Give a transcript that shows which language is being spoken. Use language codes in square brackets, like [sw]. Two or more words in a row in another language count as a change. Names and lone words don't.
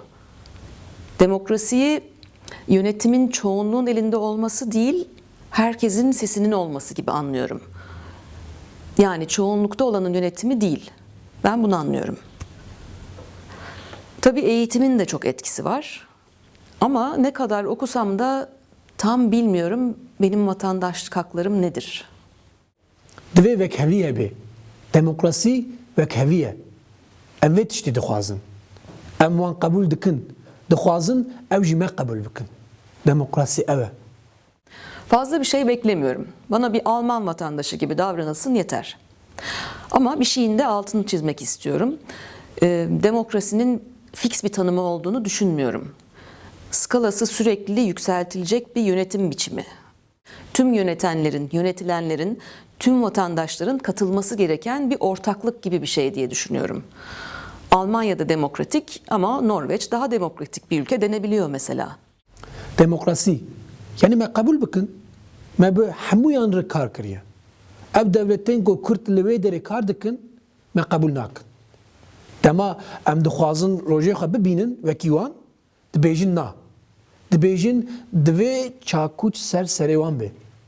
[tr] Demokrasiyi yönetimin çoğunluğun elinde olması değil, herkesin sesinin olması gibi anlıyorum. Yani çoğunlukta olanın yönetimi değil. Ben bunu anlıyorum. Tabii eğitimin de çok etkisi var. Ama ne kadar okusam da tam bilmiyorum benim vatandaşlık haklarım nedir. [ku] Divê vekhevî hebe. Demokrasî vekhevî ye. Em vê tiştî dixwazin. Em wan qebûl dikin. Dixwazin ew jî me qebûl bikin. Demokrasi ev e. [tr] Fazla bir şey beklemiyorum. Bana bir Alman vatandaşı gibi davranılsın yeter. Ama bir şeyin de altını çizmek istiyorum. Demokrasinin fix bir tanımı olduğunu düşünmüyorum. Skalası sürekli yükseltilecek bir yönetim biçimi. Tüm yönetenlerin, yönetilenlerin, tüm vatandaşların katılması gereken bir ortaklık gibi bir şey diye düşünüyorum. Almanya'da demokratik ama Norveç daha demokratik bir ülke denebiliyor mesela. [ku] Demokrasi. Yani me qebûl bikin. Me bi hemûyan re kar kiriye. Ev devletên ku Kurd li wê derê kar dikin, me qebûl nakin. Dema em dixwazin rojê xwe bibînin wekî wan, dibêjin na. Dibêjin divê çakûç ser serê wan bê.